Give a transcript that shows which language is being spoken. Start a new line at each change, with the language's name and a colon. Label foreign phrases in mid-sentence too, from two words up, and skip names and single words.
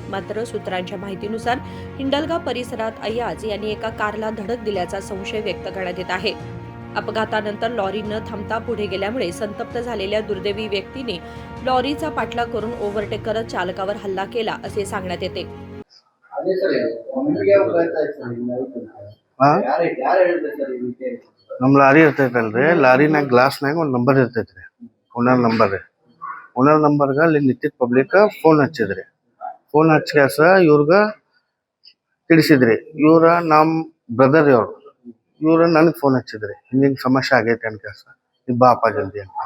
Marathi: मात्र सूत्रांच्या माहितीनुसार हिंडलगा परिसरात अयाज यांनी एका कारला धडक दिल्याचा संशय व्यक्त करण्यात येत आहे. अपघातानंतर लॉरी न थांबता पुढे गेल्यामुळे संतप्त झालेल्या दुर्दैवी व्यक्तीने लॉरीचा पाठलाग करून ओव्हरटेक करत चालकावर हल्ला केला असे सांगण्यात येते.
Kannada: ನಮ್ಮ ಲಾರಿ ಇರ್ತೈತಲ್ರಿ, ಲಾರಿನಾಗ ಗ್ಲಾಸ್ನಾಗ ಒಂದು ನಂಬರ್ ಇರ್ತೈತ್ರಿ, ಓನರ್ ನಂಬರ್ಗೆ ಅಲ್ಲಿ ನಿಂತಿದ್ದ
English: public phone
Kannada: ಹಚ್ಚಿದ್ರಿ. ಫೋನ್ ಹಚ್ಚಾಸ ಇವ್ರಿಗೆ ತಿಳಿಸಿದ್ರಿ, ಇವ್ರ ನಮ್ಮ ಬ್ರದರ್ ಇವ್ರು ನನಗೆ ಫೋನ್ ಹಚ್ಚಿದ್ರಿ, ಹಿಂಗೆ ಸಮಸ್ಯೆ ಆಗೈತೆ ಅನ್ಕಾಸ, ಇದು ಬಾಪ ಜಲ್ದಿ ಅಂತ.